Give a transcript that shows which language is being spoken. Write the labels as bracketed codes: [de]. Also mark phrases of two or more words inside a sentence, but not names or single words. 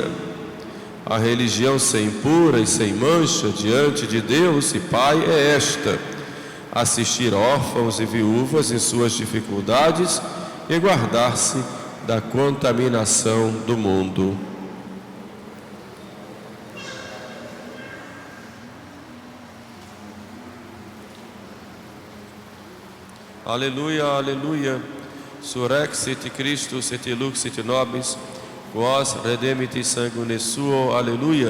[pt] A religião sem pura e sem mancha diante de Deus e Pai é esta: assistir órfãos e viúvas em suas dificuldades e guardar-se da contaminação do mundo. Aleluia, aleluia. [la] Surrexit Christus et luxit nobis, quos redemiti sanguine suo, aleluia.